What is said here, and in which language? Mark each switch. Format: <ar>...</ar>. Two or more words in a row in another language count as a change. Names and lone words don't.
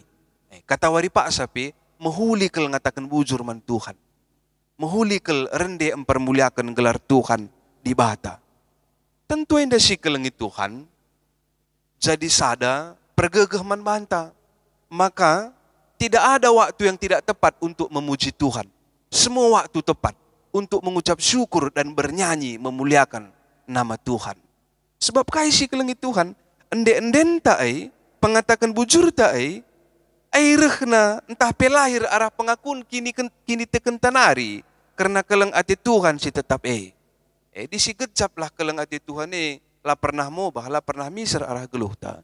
<btx>Kata wari pak sapi, mahuli kel ngatakan bujur man Tuhan. Mahuli kel rende mempermuliakan gelar Tuhan di bata. Tentu enda si kelengi Tuhan, jadi sada pergegeh man banta.</btx> <id>Maka tidak ada waktu yang tidak tepat untuk memuji Tuhan. Semua waktu tepat untuk mengucap syukur dan bernyanyi memuliakan nama Tuhan.</id> <btx>Sebab kai si kelengi Tuhan, ende-enden ta'ai, pengatakan bujur ta'ai, airehna entah pelahir arah pengakuan kini teken tanari. Karena keleng ati Tuhan si tetap di si gejap lah keleng ati Tuhan lah pernah mobah, lah pernah miser arah geluh ta.</btx>